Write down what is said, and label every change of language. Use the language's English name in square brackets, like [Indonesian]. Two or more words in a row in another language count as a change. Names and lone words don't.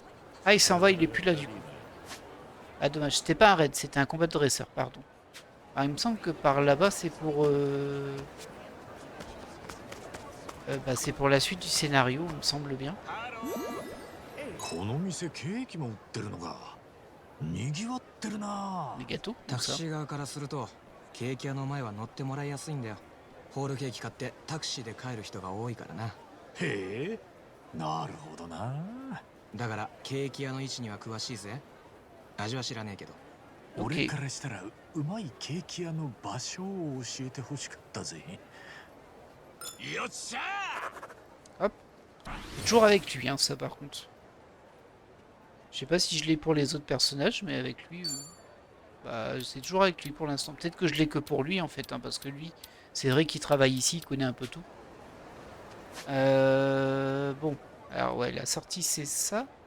[French] Ah il s'en va, il est plus là du coup. Ah dommage, c'était pas un raid, c'était un combat de dresseur, pardon. Alors il me semble que par là-bas c'est pour... c'est pour la suite du scénario, il me semble bien. Les gâteaux, tout ça. [Japanese] ケーキ屋の前は乗ってもらいやすいんだよ。ホールケーキ買ってタクシーで帰る人が多いからな。へえ、なるほどな。だからケーキ屋の位置には詳しいぜ。味は知らねえけど。俺からしたらうまいケーキ屋の場所を教えてほしかったぜ。よっしゃー。 [French] Hop. Toujours avec lui, hein, ça par contre. Je sais pas si je l'ai pour les autres personnages, mais avec lui, c'est toujours avec lui pour l'instant. Peut-être que je l'ai que pour lui en fait, hein, parce que lui, c'est vrai qu'il travaille ici, il connaît un peu tout. Bon, alors ouais, la sortie c'est ça.